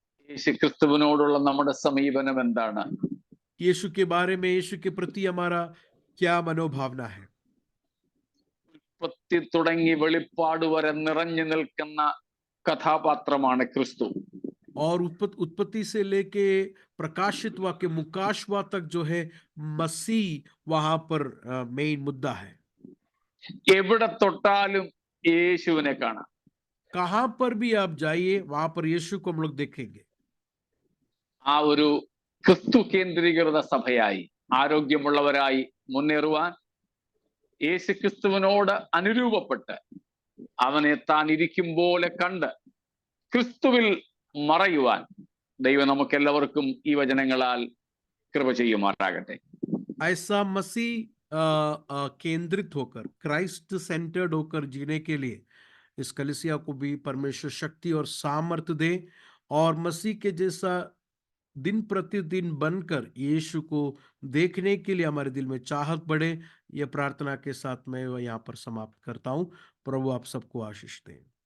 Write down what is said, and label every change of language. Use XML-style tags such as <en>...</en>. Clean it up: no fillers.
<ml>യേശു ക്രിസ്തുവിനോടുള്ള നമ്മുടെ സമീപനം എന്താണ്?</ml> <hi>यीशु के बारे में, यीशु के प्रति हमारा क्या मनोभावना है?</hi> <ml>ഉൽപ്പത്തി തുടങ്ങി വെളിപ്പാട് വരെ നിറഞ്ഞു നിൽക്കുന്ന കഥാപാത്രമാണ് ക്രിസ്തു.</ml> <hi>और उत्पत्ति से लेके प्रकाशित वाक्य मुकाशवा तक जो है मसीह वहां पर मेन मुद्दा है.</hi> <ml>എവിടെ തൊട്ടാലും യേശുവിനെ കാണാം.</ml> <hi>कहां पर भी आप जाइए वहां पर यीशु को हम लोग देखेंगे.</hi> <ml>ആ ഒരു ക്രിസ്തു കേന്ദ്രീകൃത സഭയായി, ആരോഗ്യമുള്ളവരായി മുന്നേറുവാൻ, യേശു ക്രിസ്തുവിനോട് അനുരൂപപ്പെട്ട് അവനെ താൻ ഇരിക്കും പോലെ കണ്ട് ക്രിസ്തുവിൽ മറയുവാൻ ദൈവം നമുക്കെല്ലാവർക്കും ഈ വചനങ്ങളാൽ കൃപ ചെയ്യുമാറാകട്ടെ.</ml> <hi>ऐसा मसीह केंद्रित होकर,</hi> <en>Christ centred</en> <hi>होकर जीने के लिए इस कलीसिया को भी परमेश्वर शक्ति और सामर्थ्य दे और मसीह के जैसा दिन प्रतिदिन बनकर यीशु को देखने के लिए हमारे दिल में चाहत बढ़े. यह प्रार्थना के साथ मैं यहाँ पर समाप्त करता हूँ. प्रभु आप सबको आशीष दें.</hi>